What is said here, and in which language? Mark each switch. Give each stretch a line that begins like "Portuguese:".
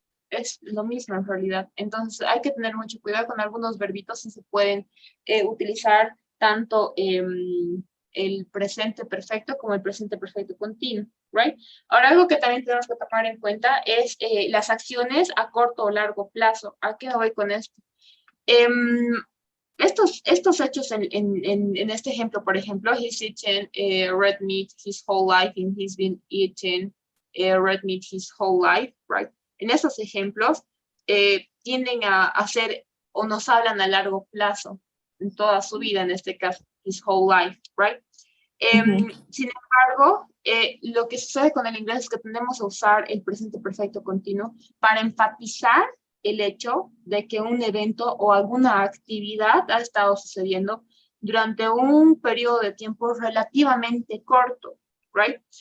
Spanish: Es lo mismo en realidad. Entonces hay que tener mucho cuidado con algunos verbitos si se pueden utilizar tanto el presente perfecto como el presente perfecto continuo,
English: right?
Spanish: Ahora algo que también tenemos que tomar en cuenta es las acciones a corto o largo plazo. ¿A qué voy con esto? Estos hechos en este ejemplo, por ejemplo,
English: he's eaten red meat his whole life and he's been eating red meat his whole life, right?
Spanish: En esos ejemplos tienden a hacer o nos hablan a largo plazo, en toda su vida, en este caso,
English: his whole life, right?
Spanish: Sin embargo, lo que sucede con el inglés es que tendemos a usar el presente perfecto continuo para enfatizar el hecho de que un evento o alguna actividad ha estado sucediendo durante un periodo de tiempo relativamente corto,
English: right?